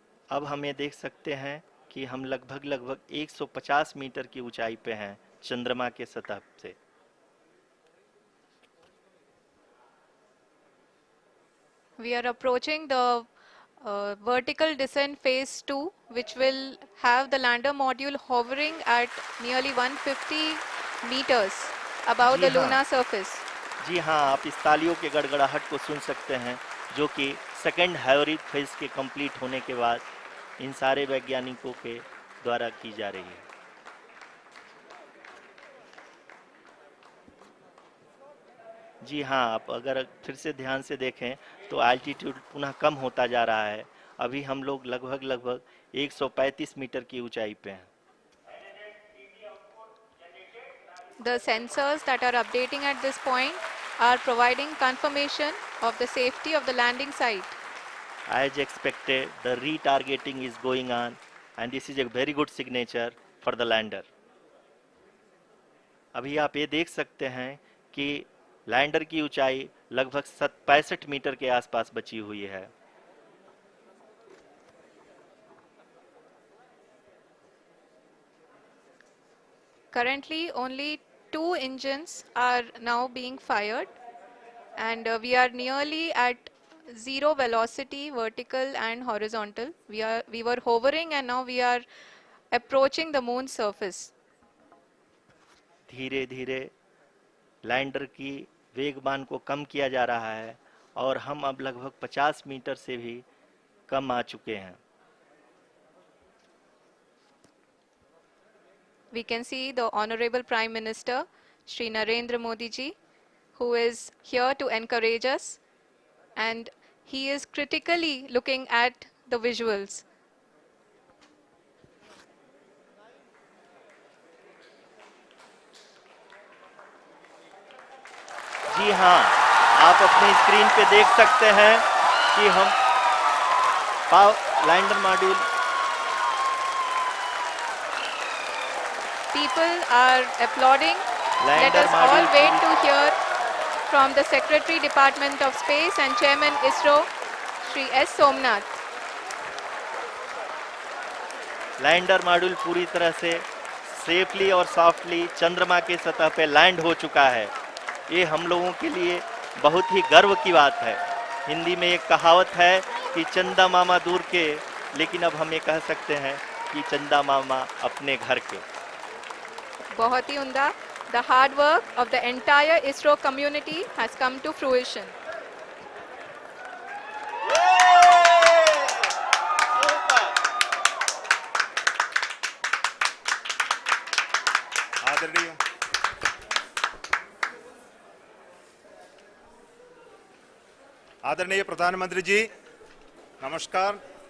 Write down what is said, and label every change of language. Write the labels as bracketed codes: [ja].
[hi] अब हम ये देख सकते हैं कि हम लगभग 150 मीटर की ऊंचाई पे हैं चंद्रमा के सतह से। [en] We are approaching the vertical descent phase 2, which will have the lander module hovering at nearly 150 meters above [hi] ji [en] the [hi] हाँ। [en] lunar surface. [hi] जी हाँ, आप इस तालियों के गड़गड़ाहट को सुन सकते हैं, जो कि सेकंड हाइब्रिड फेज के कंप्लीट होने के बाद इन सारे वैज्ञानिकों के द्वारा की जा रही है। जी हाँ, आप अगर फिर से ध्यान से देखें तो एल्टीट्यूड पुनः कम होता जा रहा है। अभी हम लोग लगभग 135 मीटर की ऊंचाई पे हैं। [en] The sensors that are updating at this point are providing confirmation of the safety of the landing site. As expected, the retargeting is going on and this is a very good signature for the lander. [hi] अभी आप ये देख सकते हैं कि lander की ऊंचाई लगभग 65 मीटर के आसपास बची हुई है। [en] Currently, only 2 engines are now being fired, and we are nearly at zero velocity, vertical and horizontal. We were hovering, and now we are approaching the moon's surface. [hi] धीरे धीरे लैंडर की वेगमान को कम किया जा रहा है और हम अब लगभग 50 मीटर से भी कम आ चुके हैं। [en] We can see the Honorable Prime Minister, Shri Narendra Modi ji, who is here to encourage us, and he is critically looking at the visuals. [hi] जी हाँ, आप अपने स्क्रीन पे देख सकते हैं कि हम lander module [en] People are applauding. Let [hi] lander [en] us all [hi] module [en] wait to hear from the Secretary Department of Space and Chairman ISRO, Shri S. Somnath. [hi] Lander module पूरी तरह से [en] safely [hi] और [en] softly [hi] चंद्रमा के सतह पे लैंड हो चुका है। ये हम लोगों के लिए बहुत ही गर्व की बात है। हिंदी में एक कहावत है कि चंदा मामा दूर के, लेकिन अब हम ये कह सकते हैं कि चंदा मामा अपने घर के। बहुत ही उम्दा। [en] The hard work of the entire ISRO community has come to fruition. [hi] आदरणीय आदरणीय प्रधानमंत्री जी, नमस्कार.